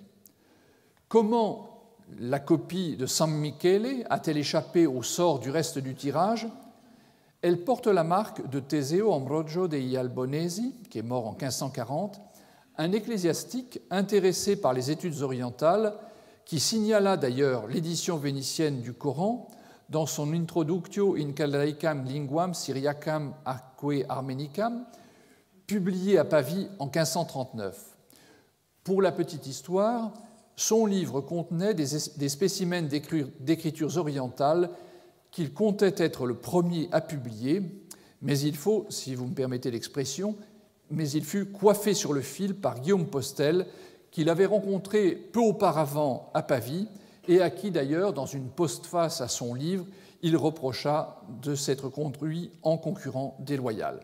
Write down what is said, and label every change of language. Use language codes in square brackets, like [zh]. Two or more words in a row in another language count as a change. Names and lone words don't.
[fr] Comment la copie de San Michele a-t-elle échappé au sort du reste du tirage? Elle porte la marque de Teseo Ambrogio degli Albonesi, qui est mort en 1540, un ecclésiastique intéressé par les études orientales, qui signala d'ailleurs l'édition vénitienne du Coran dans son Introductio in Chaldaicae linguam syriacam atque armenicam, publié à Pavie en 1539. Pour la petite histoire, son livre contenait des spécimens d'écritures orientales qu'il comptait être le premier à publier, mais il faut, si vous me permettez l'expression, mais il fut coiffé sur le fil par Guillaume Postel, qu'il avait rencontré peu auparavant à Pavie et à qui d'ailleurs, dans une postface à son livre, il reprocha de s'être conduit en concurrent déloyal.